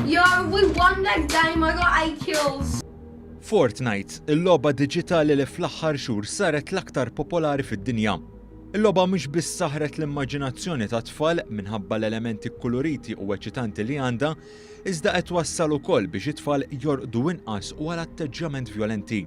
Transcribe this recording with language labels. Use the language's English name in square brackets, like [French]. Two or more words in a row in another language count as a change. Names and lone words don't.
[English] We won that game, I got 8 kills. [Maltese] Fortnite, il-logħba diġitali li fl-aħħar xhur saret l-aktar popolari fid-dinja. Il-logħba mhux biss saħret l-immaġinazzjoni ta' tfal minħabba l-elementi koloriti u eċitanti li għandha, iżda qed wassal ukoll biex it-tfal jorqdu inqas u għal atteġġament vjolenti.